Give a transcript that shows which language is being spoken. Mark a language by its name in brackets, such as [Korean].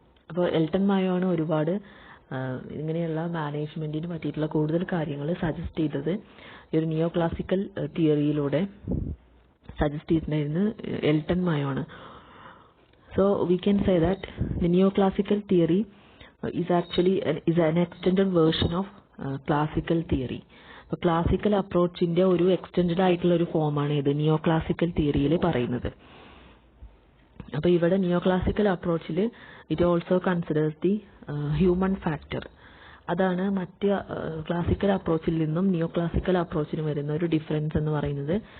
[Malayalam] അപ്പോൾ എൽട്ടൺ മായോ ആണ് ഒരുപാട് ഇങ്ങനെയുള്ള മാനേജ്മെന്റിന് പറ്റിയിട്ടുള്ള കൂടുതൽ കാര്യങ്ങൾ സജസ്റ്റ് ചെയ്തത്. ഈ ഒരു നിയോ ക്ലാസിക്കൽ തിയറിയിലൂടെ സജസ്റ്റ് ചെയ്തിട്ടുണ്ടായിരുന്നത് എൽട്ടൺ മായോ ആണ്. [English] So we can say that the neoclassical theory is actually an extended version of classical theory. [Malayalam] അപ്പോൾ ക്ലാസിക്കൽ അപ്രോച്ചിന്റെ ഒരു എക്സ്റ്റെൻഡഡ് ആയിട്ടുള്ള ഒരു ഫോമാണ് ഇത് നിയോ ക്ലാസിക്കൽ തിയറിയിൽ പറയുന്നത്. അപ്പോൾ ഇവിടെ നിയോ classical അപ്രോച്ചിൽ [English] It also considers the human factor. [Malayalam] അതാണ് മറ്റ് ക്ലാസിക്കൽ അപ്രോച്ചിൽ നിന്നും നിയോ ക്ലാസിക്കൽ അപ്രോച്ചിന് വരുന്ന ഒരു ഡിഫറൻസ് എന്ന് പറയുന്നത്.